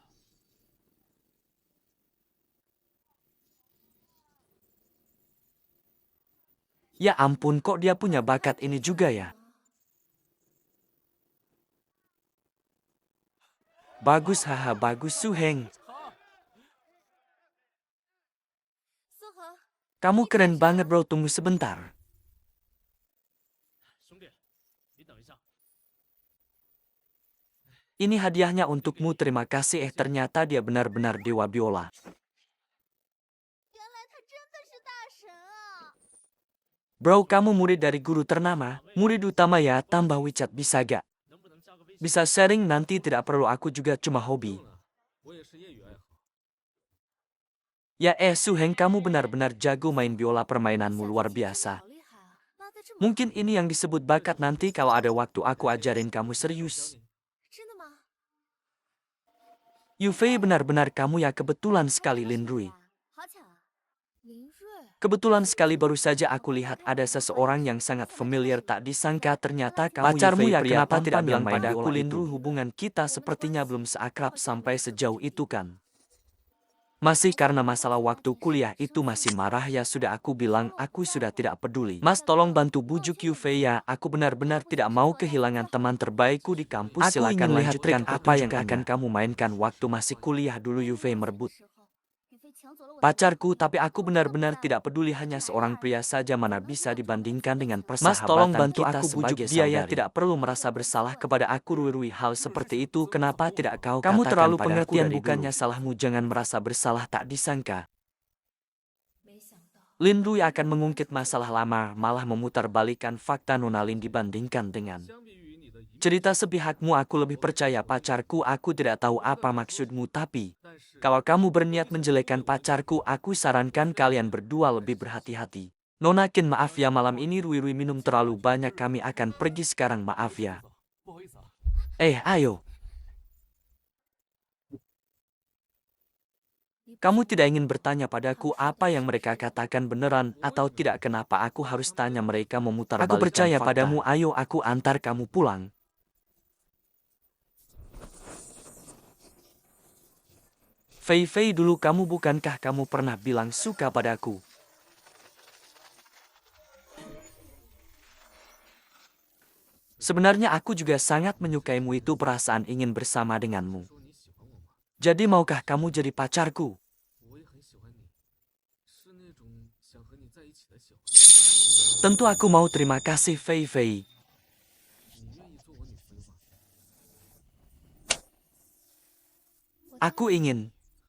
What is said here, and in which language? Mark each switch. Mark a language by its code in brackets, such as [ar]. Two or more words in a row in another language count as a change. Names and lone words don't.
[id] Ya ampun, kok dia punya bakat ini juga ya? Bagus, haha, bagus Su Heng. 苏恒， Kamu keren banget bro, tunggu sebentar. [zh] 兄弟，你等一下。 [id] Ini hadiahnya untukmu, terima kasih. Ternyata dia benar-benar dewa biola. [zh] 原来他真的是大神啊！ [id] Bro, kamu murid dari guru ternama, murid utama ya, tambah WeChat bisa gak? [zh] 能不能加个微信？ [id] Bisa sharing nanti, tidak perlu, aku juga cuma [zh] 不 [id] hobi. [zh] 用了，我也是业余爱好。 [id] Ya Su Heng, kamu benar-benar jago main biola, permainanmu luar biasa. [zh] 好厉害啊！拉的这么 [id] Mungkin ini yang disebut bakat, nanti kalau ada waktu aku ajarin kamu [zh] 教 [id] serius. [zh] 你，真的吗？ [id] Yufei, benar-benar kamu ya, kebetulan sekali Lin Rui. [zh] 好巧啊！林睿， [id] Kebetulan sekali baru saja aku lihat ada seseorang yang sangat familiar, tak disangka ternyata kamu. Pacarmu Yufei, ya, pria kenapa tampan tidak bilang yang main padaku, biola Lin itu? Rui? Hubungan kita sepertinya belum seakrab sampai sejauh itu kan? Masih karena masalah waktu kuliah itu masih marah ya, sudah aku bilang aku sudah tidak peduli. Mas, tolong bantu bujuk Yufei ya, aku benar-benar tidak mau kehilangan teman terbaikku di kampus. Aku Silakan ingin lihat lanjutkan trik apa yang pertunjukannya. akan kamu mainkan waktu masih kuliah dulu. Yufei merebut [zh] 时候，宇飞抢走了我的 [id] pacarku, tapi aku benar-benar tidak peduli, hanya seorang pria saja, mana bisa dibandingkan dengan persahabatan. Mas, tolong bantu kita aku bujuk sebagai dia ya, saudari. Tidak perlu merasa bersalah kepada aku. Rui, hal seperti itu kenapa tidak kau Kamu katakan terlalu padaku pengertian, dari bukannya dulu? Salahmu, jangan merasa bersalah, tak disangka [zh] 没想到， [id] Lin Rui akan mengungkit masalah lama, malah memutarbalikkan fakta. Nona Lin dibandingkan dengan [zh] 相比于你的一面， [id] cerita sepihakmu, aku lebih percaya pacarku. Aku tidak tahu apa maksudmu, tapi [zh] 但是 [id] kalau kamu berniat menjelekkan pacarku, aku sarankan kalian berdua lebih berhati-hati. Nona Kin, maaf ya, malam ini Rui minum terlalu banyak, kami akan pergi sekarang, maaf ya. [zh] 不好意思啊。 [id] Ayo. Kamu tidak ingin bertanya padaku apa yang mereka katakan beneran atau tidak? Kenapa aku harus tanya mereka memutarbalikkan Aku percaya fakta? padamu, Ayo aku antar kamu pulang. Fei Fei, dulu kamu, bukankah kamu pernah bilang suka padaku? Sebenarnya aku juga sangat menyukaimu, itu perasaan ingin bersama denganmu. [zh] 说你喜欢我吗？ [id] Jadi maukah kamu jadi pacarku? [zh] 我也很喜欢你，是那种想和你在一起的喜欢。 [id] Tentu aku mau, terima kasih Fei Fei. [zh] 你愿意做我女朋友吗？ [id] Aku ingin.